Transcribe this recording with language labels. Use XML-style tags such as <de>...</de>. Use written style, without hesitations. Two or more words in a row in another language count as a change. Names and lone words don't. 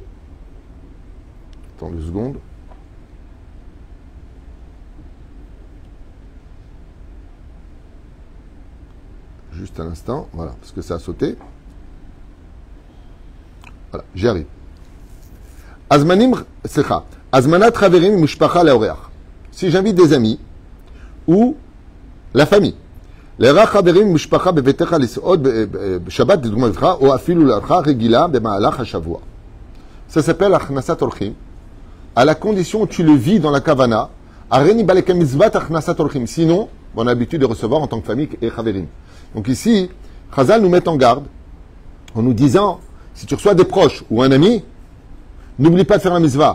<fr>Attends 2 secondes. Juste un instant. Voilà, parce que ça a sauté. Voilà, j'y arrive.</fr> <he>הזמנת חברים משפחה לארח.</he> <fr>Si j'invite des amis ou la famille.</fr> <he>לארח חברים משפחה בביתך לסעוד בשבת, לדוגמה לבך, או אפילו לארחה רגילה במהלך השבוע.</he> <fr>Ça s'appelle Achnasat Orchim, à la condition où tu le vis dans la kavana,</fr> <he>הריני בלקיים מצוות הכנסת אורחים.</he> <fr>Sinon, on a l'habitude de recevoir en tant que famille et chaverim. Donc ici, Chazal nous met en garde en nous disant, si tu reçois des proches ou un ami, n'oublie pas de faire un mitzvah.</fr>